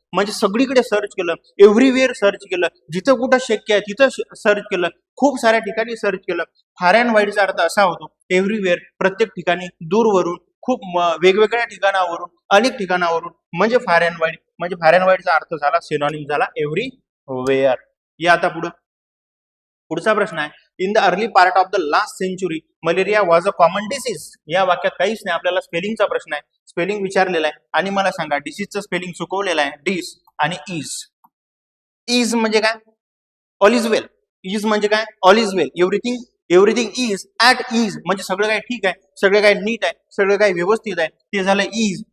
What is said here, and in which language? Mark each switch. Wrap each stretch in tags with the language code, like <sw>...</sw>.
<mr>म्हणजे सगळीकडे सर्च केलं, एव्हरीवेअर सर्च केलं, जिथं कुठं शक्य आहे तिथं सर्च केलं, खूप साऱ्या ठिकाणी सर्च केलं. फार अँड वाईडचा अर्थ असा होतो एव्हरीवेअर, प्रत्येक ठिकाणी, दूरवरून, खूप वेगवेगळ्या ठिकाणावरून, अनेक ठिकाणावरून, म्हणजे फार अँड वाईड. म्हणजे फार अँड वाईडचा अर्थ झाला, सिनॉनिम झाला एव्हरीवेअर. या आता पुढचा प्रश्न आहे.</mr> <en>In the early part of the last century malaria was a common disease.</en> <mr>या वाक्यात काहीच नाही, आपल्याला स्पेलिंगचा प्रश्न आहे, स्पेलिंग विचारलेला आहे. आणि मला सांगा डिसीजचं स्पेलिंग चुकवलेलं आहे, डिस आणि इज. इज म्हणजे काय?</mr> <en>All is well.</en> <mr>इज म्हणजे काय? All is well.</mr> <en>everything is at ease</en> <mr>म्हणजे सगळं काय ठीक आहे, सगळं काय नीट आहे, सगळं काय व्यवस्थित आहे, ते झालं इज.</mr>